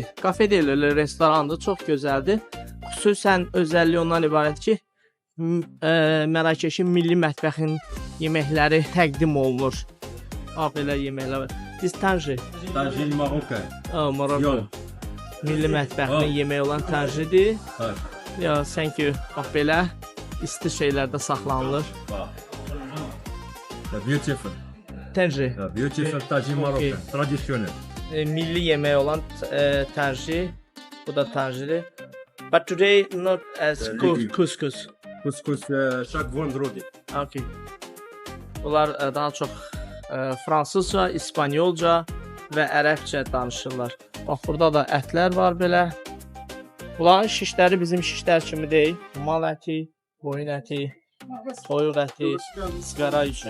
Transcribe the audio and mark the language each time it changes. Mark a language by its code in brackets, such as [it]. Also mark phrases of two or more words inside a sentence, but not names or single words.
[az] Kafe deyil, öyle restorandır, çox gözəldir. Xüsusən özəlliyi ondan ibarət ki, Mərakeşin milli mətbəxin yeməkləri təqdim olunur. Belə yeməklər var. Biz Tanjir. Tanjir Marokko. Marokko. Milli mətbəxinin yeməyi olan Tanjirdir. Ya, [en] thank you. [az] Bax belə isti şeylərdə saxlanılır. [en] Beautiful. [az] Tanjir. [en] Beautiful Tanjir Marokko. Tradisyonel. [az] Milli yemək olan Tanjir. Bu da Tanjir'i. [en] But today not as couscous. [fr] Couscous chaque vendredi. [en] Okay. [az] Bunlar daha çox fransızca, İspanyolca və ərəbcə danışırlar. Bax burada da ətlər var belə. Bunların şişləri bizim şişlər kimi deyil. Mal əti, qoyun əti, toyuq əti, sigara işi.